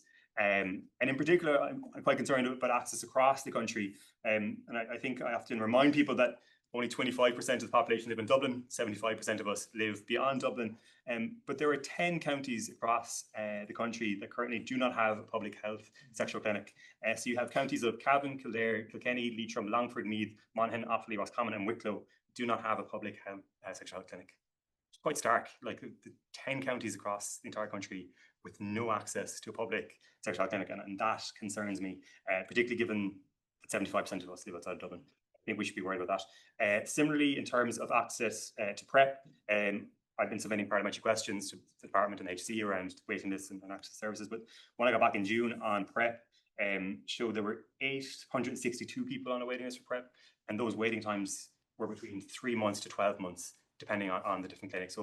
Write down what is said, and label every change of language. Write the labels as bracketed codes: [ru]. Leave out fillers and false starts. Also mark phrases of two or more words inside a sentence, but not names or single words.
[en] And in particular, I'm quite concerned about access across the country. And I think I often remind people that only 25% of the population live in Dublin, 75% of us live beyond Dublin. But there are 10 counties across the country that currently do not have a public health sexual clinic. So you have counties of Cavan, Kildare, Kilkenny, Leitrim, Longford, Meath, Monaghan, Offaly, Roscommon and Wicklow do not have a public health sexual health clinic. It's quite stark, like the 10 counties across the entire country with no access to a public sexual health clinic, and that concerns me, particularly given that 75% of us live outside of Dublin. I think we should be worried about that. Similarly, in terms of access to PrEP, I've been submitting parliamentary questions to the Department and HC around waiting lists and access services, but when I got back in June on PrEP, showed there were 862 people on a waiting list for PrEP, and those waiting times were between 3 months to 12 months, depending on the different clinics.